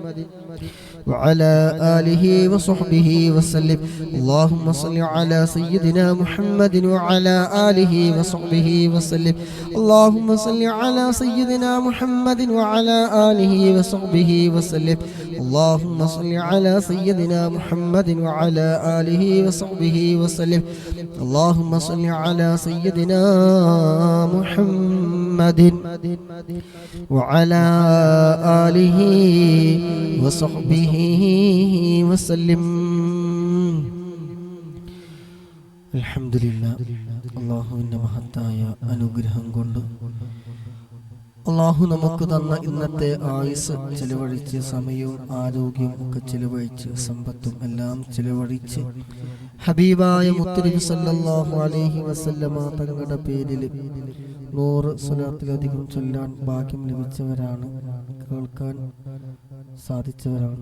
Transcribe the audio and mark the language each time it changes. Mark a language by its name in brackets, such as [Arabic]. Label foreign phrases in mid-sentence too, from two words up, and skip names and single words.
[Arabic] وعلى آله وصحبه وسلم اللهم صل على سيدنا محمد وعلى آله وصحبه وسلم اللهم صل على سيدنا محمد وعلى آله وصحبه وسلم اللهم صل على سيدنا محمد وعلى آله وصحبه وسلم اللهم صل على سيدنا محمد وعلى آله وصحبه وسلم الحمد لله [Malayalam] അല്ലാഹുവിന്റെ മഹത്തായ അനുഗ്രഹം കൊണ്ട് അല്ലാഹു നമുക്ക് തന്ന ഇന്നത്തെ ആയുസ് ചെലവഴിച്ച് സമയവും ആരോഗ്യവും ഒക്കെ ചെലവഴിച്ച് സമ്പത്തും എല്ലാം ചെലവഴിച്ച് ഹബീബായ മുത്തുനബി [Arabic] صلى الله عليه وسلم [Malayalam] തങ്ങളുടെ പേരിൽ 100 സ്വലാത്തിലധികം ചൊല്ലാൻ ഭാഗ്യം ലഭിച്ചവരാണ്, കേൾക്കാൻ സാധിച്ചവരാണ്.